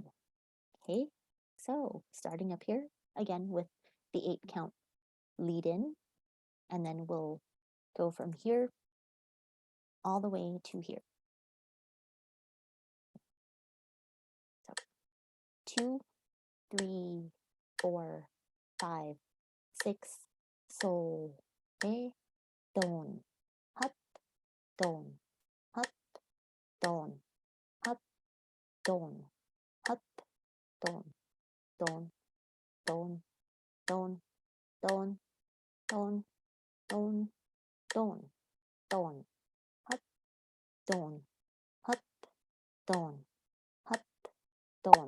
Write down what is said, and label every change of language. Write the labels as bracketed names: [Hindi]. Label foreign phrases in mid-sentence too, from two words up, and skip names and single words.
[English] Okay, so starting up here again with the 8 count lead in, and then we'll go from here all the way to here. So 2, 3, 4, 5, 6, so, re, don, hop, don, hop, don, hop, don, hop, don, don, don, don, don, don, don, don, don, hop, don, hop, don, hop, don,